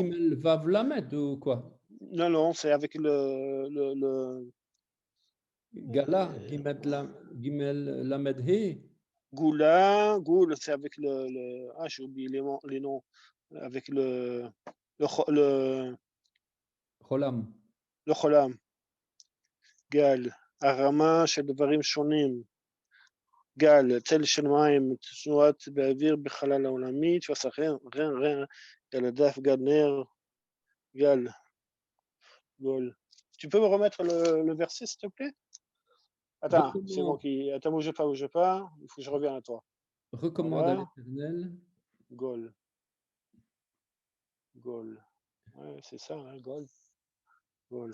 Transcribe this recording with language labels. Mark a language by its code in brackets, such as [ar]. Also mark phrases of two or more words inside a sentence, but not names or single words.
[fr] Gimel Vav Lamed ou quoi? non, c'est avec le Gala, Gimel Lamed He, Goula, Goul, c'est avec ah, j'ai oublié les noms. Avec le Cholam. cholam. Gal, [he] הרמה של דברים שונים. גל, צל של מים, תנועת באוויר בחלל העולמי, תפס rien, גל הדף, גל נר, גל, גול. [fr] Tu peux me remettre le verset, s'il te plaît? Attends, c'est bon qui. Attends, bouge pas. Il faut que je revienne à toi. recommande à Voilà. l'Éternel. Gol. Gol. Ouais, c'est ça, hein, Gol. Gol.